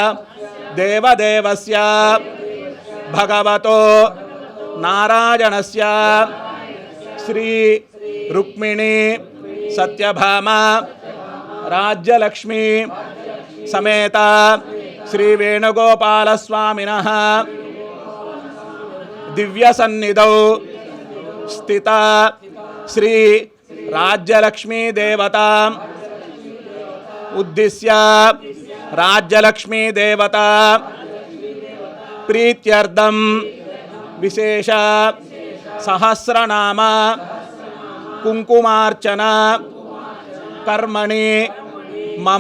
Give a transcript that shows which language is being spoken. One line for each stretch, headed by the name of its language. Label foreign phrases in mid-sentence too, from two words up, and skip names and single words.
Sanskrit: देवदेवस्य भगवतो नारायणस्य श्री रुक्मिणी सत्यभामा राज्यलक्ष्मी समेत श्री वेणुगोपाल स्वामिनः दिव्य सन्निधौ స్థిత శ్రీ రాజ్యలక్ష్మీ దేవతా ఉద్దిశ్య రాజ్యలక్ష్మీ దేవతా ప్రీత్యర్థం విశేష సహస్రనామ కుంకుమార్చన కర్మణి మమ.